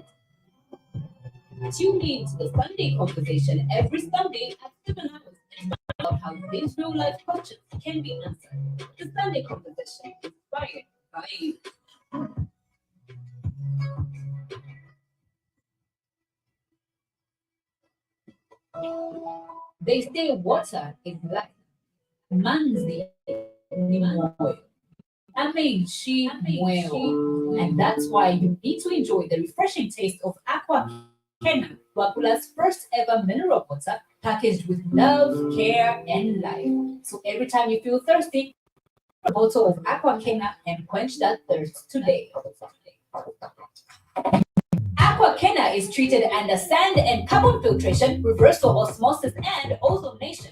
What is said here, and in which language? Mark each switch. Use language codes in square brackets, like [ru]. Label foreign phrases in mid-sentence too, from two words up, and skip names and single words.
[en] Tune in to the Sunday Conversation every Sunday at 7 hours and find out how these real life questions can be answered. The Sunday Conversation is inspired by you. They say water is life. [ny] Manzi ni moyo. [bem] Ameishi moyo. [en] And that's why you need to enjoy the refreshing taste of Aqua Kena, Wapula's first ever mineral water packaged with love, care, and life. So every time you feel thirsty, a bottle of Aqua Kena and quench that thirst today. Aqua Kena is treated under sand and carbon filtration, reversal osmosis, and ozonation.